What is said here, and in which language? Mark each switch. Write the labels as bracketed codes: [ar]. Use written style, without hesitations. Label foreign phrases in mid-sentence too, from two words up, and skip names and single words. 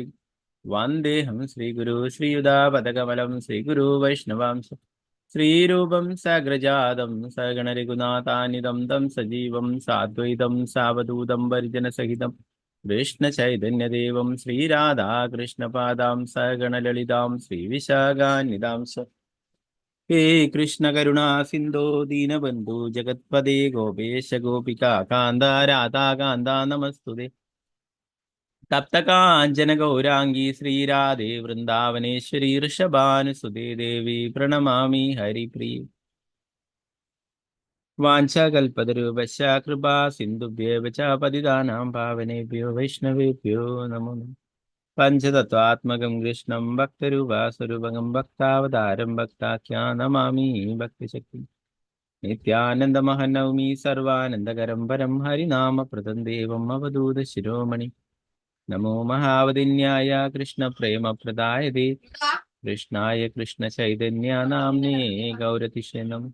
[sa] വന്ദേഹം ശ്രീഗുരു ശ്രീയുതാപദകമലം ശ്രീഗുരു വൈഷ്ണവാംശ ശ്രീരൂപം സഗ്രജാതം സഗണരഘുനാഥാനിതം തം സജീവം സാദ്വൈതം സാവധൂതം പരിജനസഹിതം കൃഷ്ണചൈതന്യദേവം ശ്രീരാധാകൃഷ്ണപാദാം സഗണലളിതാം ശ്രീവിശാഖാന്വിതാം ഹേ കൃഷ്ണ കരുണാ സിന്ധോ ദീനബന്ധു ജഗത്പദേ ഗോപേശ ഗോപികാ കാന്ത രാധാ കാന്ത നമസ്തുതേ. തപ്തകാഞ്ചന ഗൗരാംഗീ ശ്രീരാധേ വൃന്ദാവനേശ്വരി ഋഷഭാനുസുതേ ദേവി പ്രണമാമി ഹരിപ്രിയ. വാഞ്ചകൽപതരൂപശ്ച കൃപാ സിന്ധുഭ്യേവ ച പതിതാനാം പാവനേഭ്യോ വൈഷ്ണവേഭ്യോ നമോ നമഃ. പഞ്ചതത്വാത്മകം കൃഷ്ണം ഭക്തരൂപാസ്വരൂപകം ഭക്താവതാരം ഭക്താഖ്യാനമാമി ഭക്തിശക്തി. നിത്യാനന്ദമഹനൗമി സർവാനന്ദകരം പരം ഹരിനാമപ്രദം ദേവം അവധൂത ശിരോമണി. നമോ മഹാവതിന്യായ കൃഷ്ണപ്രേമപ്രദായതേ കൃഷ്ണായ കൃഷ്ണചൈതന്യ നാമ്നേ ഗൗരതിഷേ നമഃ.